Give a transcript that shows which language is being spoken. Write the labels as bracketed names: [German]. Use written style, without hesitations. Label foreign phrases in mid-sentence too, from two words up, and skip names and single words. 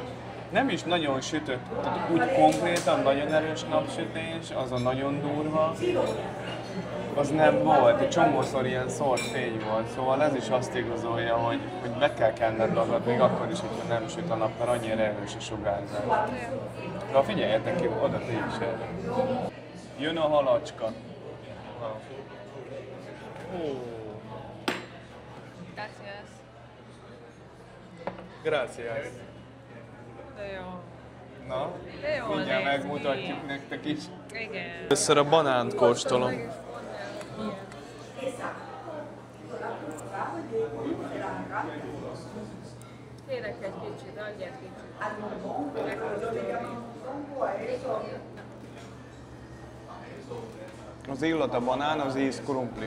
[Hungarian] Nem is nagyon sütött, tehát úgy konkrétan nagyon erős napsütés, az a nagyon durva, az nem volt, egy csomószor ilyen szórt fény volt, szóval ez is azt igazolja, hogy be kell kenned magad, még akkor is, hogyha nem süt a nap, mert annyira erős a sugárzás. De figyeljetek ki, oda ti is erre. Jön a halacska. Gracias. Gracias. De jó. Na, De jól mindjárt néz megmutatjuk ki. nektek is. Igen. Először a banánt kóstolom. Kérek egy kicsit, adj egy kicsit. Az illat a banán, az íz krumpli.